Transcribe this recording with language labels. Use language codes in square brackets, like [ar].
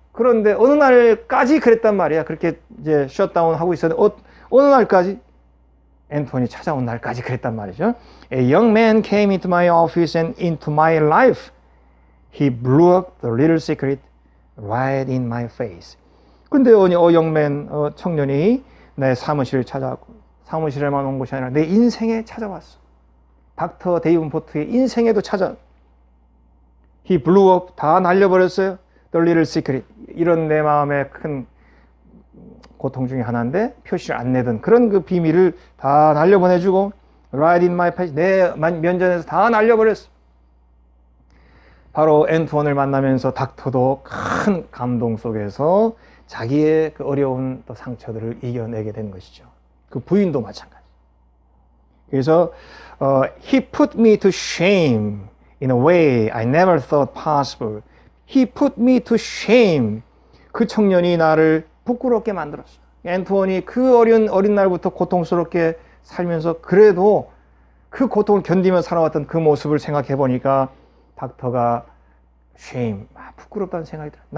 [ko] 그런데 어느 날까지 그랬단 말이야. 그렇게 이제 [en] shut down [ko] 하고 있었는데 어느 날까지? 앤톤이 찾아온 날까지 그랬단 말이죠. [en] A young man came into my office and into my life. He blew up the little secret right in my face. [ko] 근데 영맨 청년이 내 사무실을 찾아왔고 사무실에만 온 것이 아니라 내 인생에 찾아왔어. 닥터 데이븐 포트의 인생에도 찾아. [en] He blew up, [ko] 다 날려버렸어요. [en] The little secret. [ko] 이런 내 마음의 큰 고통 중에 하나인데 표시를 안 내던 그런 그 비밀을 다 날려보내주고 [en] right in my face, [ko] 내 면전에서 다 날려버렸어. 바로 앤톤을 만나면서 닥터도 큰 감동 속에서 자기의 그 어려운 또 상처들을 이겨내게 된 것이죠. 그 부인도 마찬가지. [en] 그래서 He put me to shame in a way I never thought possible. He put me to shame. [ko] 그 청년이 나를 부끄럽게 만들었어. 앤톤이 그 어린 날부터 고통스럽게 살면서 그래도 그 고통을 견디며 살아왔던 그 모습을 생각해 보니까 닥터가 shame, 부끄럽다는 생각이 들어.